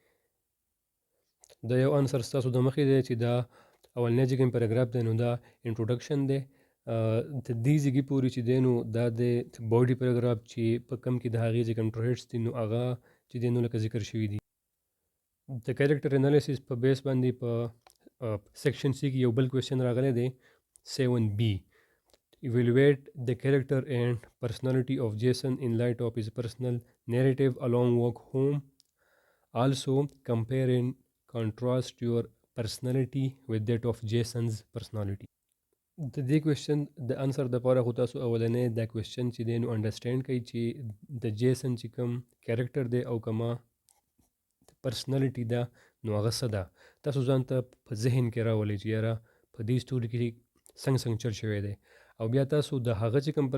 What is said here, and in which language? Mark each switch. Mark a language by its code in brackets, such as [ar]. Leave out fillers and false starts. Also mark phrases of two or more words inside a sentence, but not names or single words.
[ps] دا یو انسر ستاسو د مخې دی چې دا اولنی چې کوم پیراګراف دی نو دا انټروډکشن دی د دې ځایګي پورې چې دی نو دا د [en] body paragraph [ps] چې په کم کې د هغې چې کوم ټریټس دي نو هغه چې دی نو لکه ذکر شوي دي. د [en] character analysis [ps] په بیس باندې په [en] section C [ps] کې یو بل کوېسچن راغلی دی [en] 7B evaluate the character and personality of Jason in light of his personal narrative along walk home. Also, compare and contrast your personality with that of Jason's personality. [ps] د دې کوېشن د انسر دپاره خو تاسو اولنی دا کوېشن چې دی نو انډرسټینډ کوئ چې د جیسن چې کوم کیریکټر دی او کما پرسنالټي ده نو هغه څه ده تاسو ځان ته په ذهن کې راولئ چې یاره په دې سټوري کې څنګه چل شوی دی او بیا تاسو د هغه چې کوم